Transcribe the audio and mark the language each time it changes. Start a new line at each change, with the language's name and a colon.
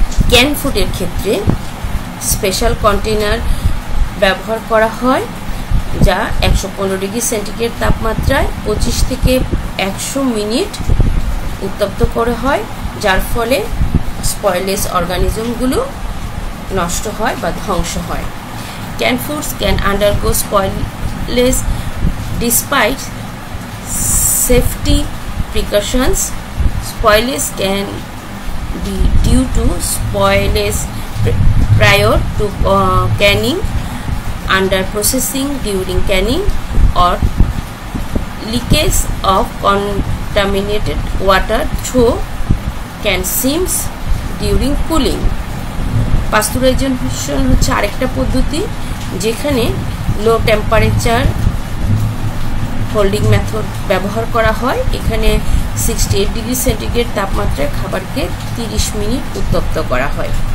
Bangla: Can ফুডের ক্ষেত্রে special container ব্যবহার করা হয়, যা 115 ডিগ্রি সেন্টিগ্রেড তাপমাত্রায় 25 থেকে 100 মিনিট উত্তপ্ত করা হয়, যার ফলে স্পয়েলেজ অর্গানিজমগুলো নষ্ট হয় বা ধ্বংস হয়।
English: Can foods can undergo spoilage despite safety precautions. Spoilage can be due to spoilage prior to canning, under processing during canning, or leakage of contaminated water through can seams during cooling.
Bangla: Pasteurisation হচ্ছে আরেকটা পদ্ধতি, যেখানে লো temperature holding method ব্যবহার করা হয়। এখানে 68 degree centigrade তাপমাত্রায় খাবারকে 30 মিনিট উত্তপ্ত করা হয়।